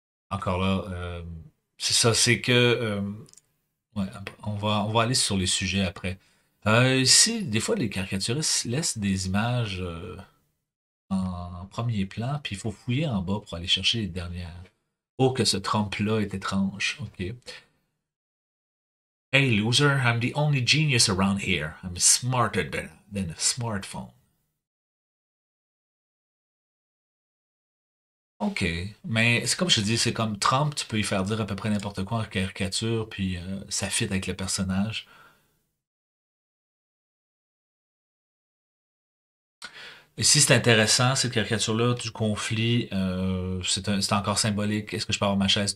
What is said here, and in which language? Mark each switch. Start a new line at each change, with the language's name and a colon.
French: Encore là, c'est ça, c'est que ouais, on va aller sur les sujets après. Ici, des fois, les caricaturistes laissent des images en premier plan, puis il faut fouiller en bas pour aller chercher les dernières. Oh, que ce Trump-là est étrange. OK.
English: Hey, loser, I'm the only genius around here. I'm smarter than a smartphone.
French: OK. Mais c'est comme je te dis, c'est comme Trump, tu peux y faire dire à peu près n'importe quoi en caricature, puis ça fit avec le personnage. Et si c'est intéressant, cette caricature-là du conflit, c'est encore symbolique. Est-ce que je peux avoir ma chaise?